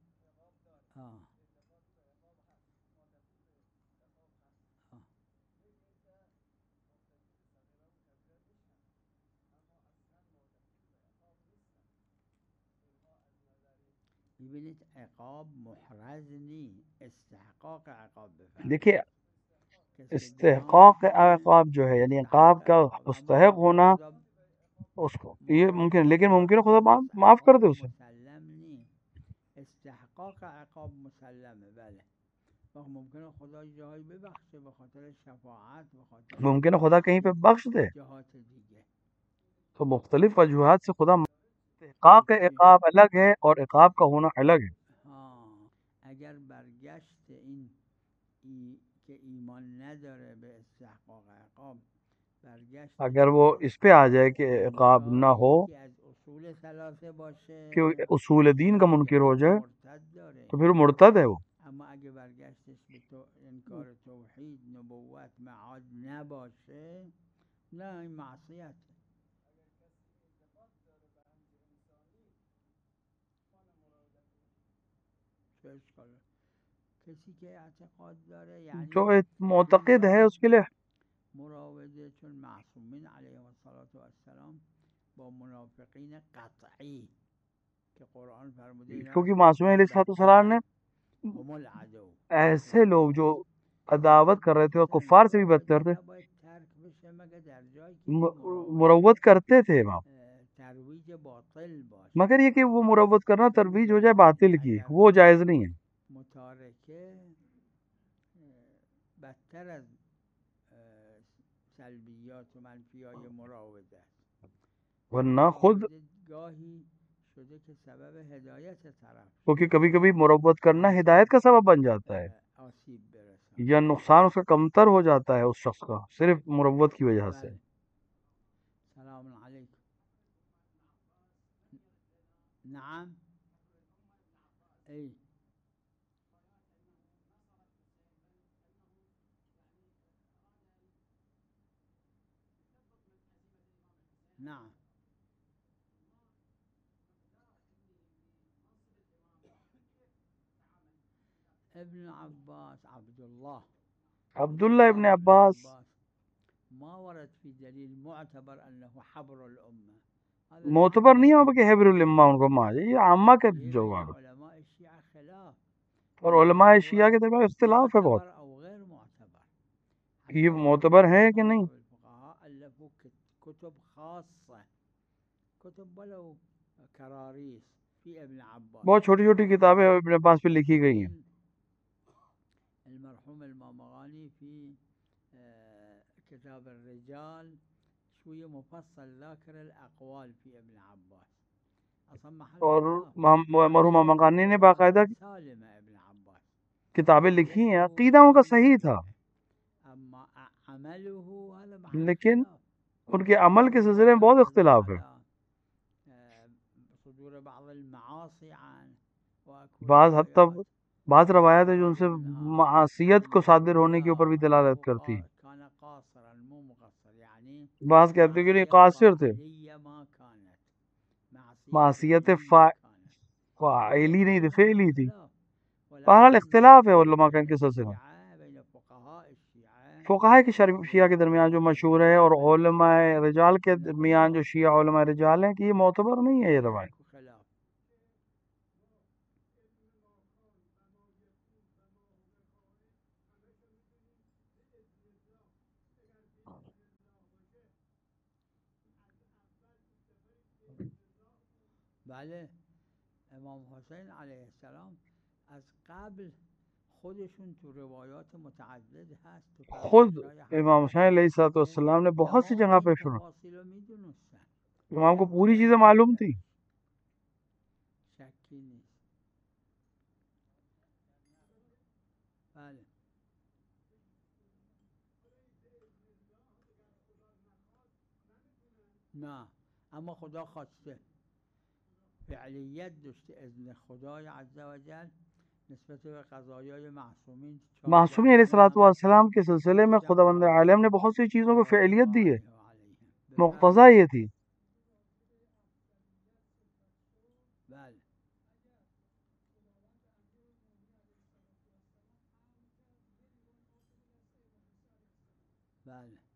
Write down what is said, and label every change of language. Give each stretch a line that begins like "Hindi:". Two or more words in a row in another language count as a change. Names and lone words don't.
Persian: ببینید عقاب محرز نی، استحقاق عقاب بفرمایید۔
Urdu: دیکھیے استحقاق عقاب جو ہے یعنی عقاب کا مستحق ہونا، اس کو یہ ممکن، لیکن ممکن ہے خدا معاف کر دے اسے،
Persian: مسلم نی، استحقاق عقاب مسلمه، بله، ممکنه خدا جایی ببخشه به خاطر شفاعت، به خاطر
Urdu: ممکن ہے خدا کہیں پہ بخش دے،
Persian: جهات دیگه،
Urdu: تو مختلف وجوہات سے خدا استحقاق عقاب الگ ہے اور عقاب کا ہونا الگ ہے۔
Persian: اگر برگشت این که ایمان نداره به استحقاق عقاب، برگشت
Urdu: اگر وہ اس پہ آ جائے کہ عقاب نہ ہو،
Persian: از اصول ثلاثه باشه
Urdu: کہ اصول دین کا منکر ہو جائے،
Persian: مرتد داره،
Urdu: تو پھر مرتد ہے وہ۔
Persian: اما اگه برگشتش به انکار توحید، نبوت، معاد نباشه، نه این معصیت. کسی که اعتقاد داره یعنی
Urdu: جو معتقد ہے اس کے لیے
Persian: مراوده، چون معصومین
Arabic: علیهم السلام
Persian: با منافقین قطعی که قرآن فرموده،
Urdu: کیونکہ معصومین
Arabic: علیہ السلام
Urdu: نے
Arabic: هم العدو،
Urdu: ایسے لوگ جو عداوت کر رہے تھے اور کفار سے بھی بدتر تھے،
Persian: باید ترک بشه مگر در جایی که
Urdu: مروت کرتے تھے وہاں،
Persian: ترویج باطل باشه
Urdu: مگر یہ کہ وہ مروت کرنا ترویج ہو جائے باطل کی، وہ جائز نہیں ہے.
Persian: متارکه بدتر از سلبیات و منفیای مراوده است.
Urdu: ورنہ خود
Persian: مراوده گاهی شده که سبب هدایت طرف
Urdu: کیونکہ کبھی کبھی مروت کرنا ہدایت کا سبب بن جاتا ہے
Persian: آسیب برساند.
Urdu: یا نقصان اس کا کمتر ہو جاتا ہے اس شخص کا صرف مروت کی وجہ سے.
Arabic: بله. سلام علیکم. نعم. ای نعم. ابن عباس
Urdu: عبداللہ ابن عباس
Arabic: ما ورد في دليل معتبر انه حبر الامه.
Urdu: معتبر نہیں ہے کہ
Arabic: حبر الامہ
Urdu: ان کو ماں یہ عامہ کے جو
Arabic: علماء الشیعہ خلاف
Urdu: اور علماء شیعہ کے درمیان اختلاف ہے بہت
Arabic: معتبر او غیر معتبر.
Urdu: کہ یہ معتبر ہے کہ نہیں.
Arabic: الفقهاء الفوا كتب خاصه كتب ولو كراريس في ابن عباس.
Urdu: بہت چھوٹی چھوٹی کتابیں ابن عباس پہ لکھی گئی ہیں.
Arabic: المرحوم المامغانی في كتاب الرجال شوية مفصل ذاكر الأقوال في ابن عباس.
Urdu: اور مرحوم مقانی نے باقاعدہ سالم ابن عباس کتابیں لکھی ہیں، عقیدہ ان کا صحیح تھا
Arabic: اما عمله هذا
Urdu: لیکن ان کے عمل کے سلسلے میں بہت اختلاف ہے.
Arabic: صدور بعض المعاصي عن
Urdu: بعض روایات ہیں جو ان سے معصیت کو صادر ہونے کے اوپر بھی دلالت کرتی ہیں.
Arabic: كان قاصرا مو مقصر يعني
Urdu: بعض کہتے ہیں کہ نہیں قاصر تھے، معصیت فاعلی نہیں تھی، فعلی تھی. بہرحال اختلاف ہے علماء کا ان کے سلسلے میں. فقہاء کی شیعہ کے درمیان جو مشہور ہے اور علماء رجال کے درمیان جو شیعہ علماء رجال ہیں کہ یہ معتبر نہیں ہے یہ روایت.
Persian: بله. امام حسین
Arabic: علیه السلام
Persian: از قبل خودشون تو روایات متعدد هست.
Urdu: خود امام حسین
Arabic: علیہ السلام
Urdu: نے بہت سی جگہ پہ سنا، امام کو پوری چیزیں معلوم تھی.
Persian: شکی نیست. بله. نه اما خدا خواسته فعلیت داشته اذن خدای
Arabic: عز و جل
Persian: نسبت به قضایای معصومین.
Urdu: معصومین
Arabic: علیہ الصلوۃ والسلام
Urdu: کے سلسلے میں خداوند عالم نے بہت سی چیزوں کو فعلیت دی ہے، مقتضا یہ تھی.
Persian: بله. بله.